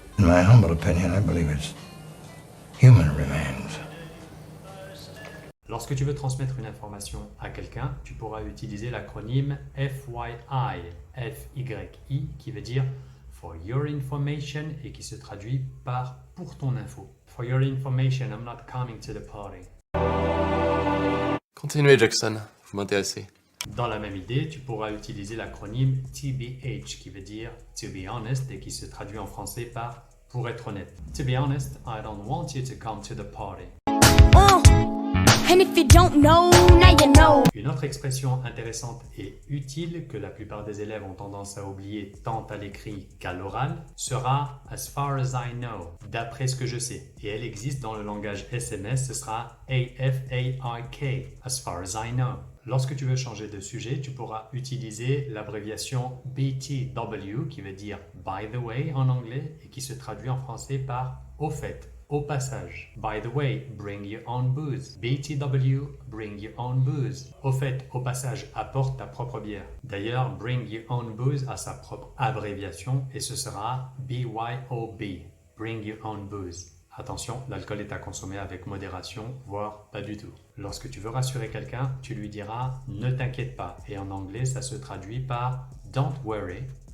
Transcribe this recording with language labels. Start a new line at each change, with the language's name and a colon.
English: In my humble opinion, I believe it's human remains.
French: Lorsque tu veux transmettre une information à quelqu'un, tu pourras utiliser l'acronyme FYI, FYI, qui veut dire
English: For Your Information
French: et qui se traduit par Pour ton info.
English: For your information, I'm not coming to the party.
French: Continuez, Jackson. Vous m'intéressez. Dans la même idée, tu pourras utiliser l'acronyme TBH, qui veut dire
English: To be honest
French: et qui se traduit en français par Pour être honnête.
English: To be honest, I don't want you to come to the party. And if you don't know, now you know.
French: Une autre expression intéressante et utile que la plupart des élèves ont tendance à oublier tant à l'écrit qu'à l'oral sera
English: as far as I know,
French: d'après ce que je sais. Et elle existe dans le langage SMS, ce sera AFAIK,
English: as far as I know.
French: Lorsque tu veux changer de sujet, tu pourras utiliser l'abréviation BTW qui veut dire
English: by the way
French: en anglais et qui se traduit en français par au fait. Au passage.
English: By the way, bring your own booze. BTW, bring your own booze.
French: Au fait, au passage, apporte ta propre bière. D'ailleurs,
English: bring your own booze
French: a sa propre abréviation et ce sera BYOB.
English: Bring your own booze.
French: Attention, l'alcool est à consommer avec modération, voire pas du tout. Lorsque tu veux rassurer quelqu'un, tu lui diras « ne t'inquiète pas » et en anglais, ça se traduit par «
English: don't worry ».